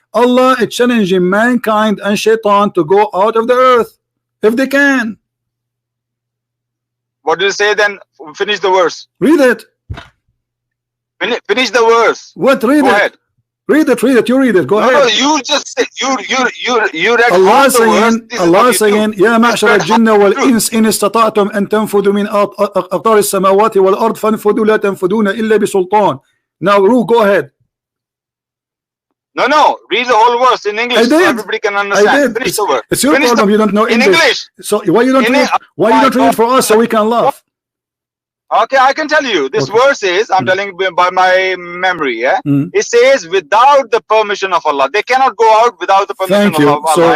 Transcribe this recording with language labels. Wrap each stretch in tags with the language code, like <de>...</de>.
<en>Allah is challenging mankind and Shaitan to go out of the earth if they can. What do you say then? Finish the verse. Read it. Finish the verse. What? Read Go it. Ahead. Read it. You read it. Go ahead. No, you just said you read Allah saying</en> <ar>يا معشر الجن والإنس إن استطعتم أن تنفذوا من أقطار السماوات والأرض فانفذوا لا تنفذون إلا بسلطان.</ar> <en>Now, Ru, go ahead. No. Read the whole verse in English so everybody can understand. Finish the verse. It's your problem. You don't know English. So why you don't read? Why you don't read it for us so we can laugh? Okay, I can tell you. This verse is, I'm telling you by my memory, yeah? It says, without the permission of Allah. They cannot go out without the permission of Allah.</en>